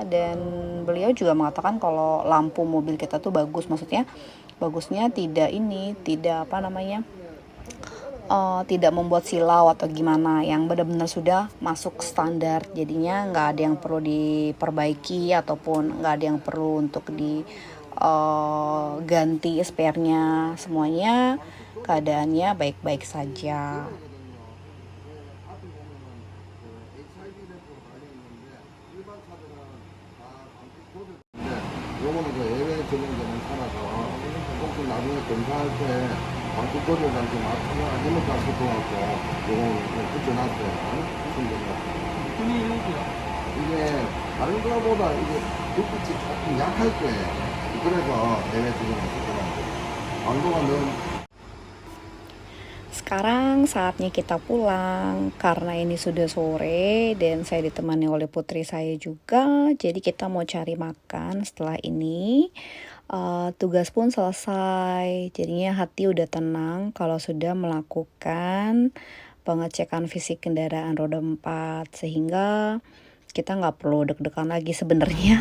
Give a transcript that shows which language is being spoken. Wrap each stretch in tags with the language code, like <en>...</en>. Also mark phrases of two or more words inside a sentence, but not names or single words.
<id>Dan beliau juga mengatakan kalau lampu mobil kita tuh bagus, maksudnya bagusnya tidak membuat silau atau gimana, yang benar-benar sudah masuk standar. Jadinya nggak ada yang perlu diperbaiki ataupun nggak ada yang perlu untuk ganti spare-nya. Semuanya keadaannya baik-baik saja.</id> <ko>요거는 그 예외 적용되는 차라서 혹시 나중에 검사할 때 방수거리한테 맞추면 이모가 싶어갖고 요거는 붙여놨어요. 이게 다른 거보다 이게 불빛이 조금 약할 거예요. 그래서 예외 적용을 시켜놨어요. 강도가 너무</ko> <id>Sekarang saatnya kita pulang karena ini sudah sore dan saya ditemani oleh putri saya juga. Jadi kita mau cari makan setelah ini. Tugas pun selesai. Jadinya hati udah tenang kalau sudah melakukan pengecekan fisik kendaraan roda 4, sehingga kita nggak perlu deg-degan lagi sebenarnya.</id>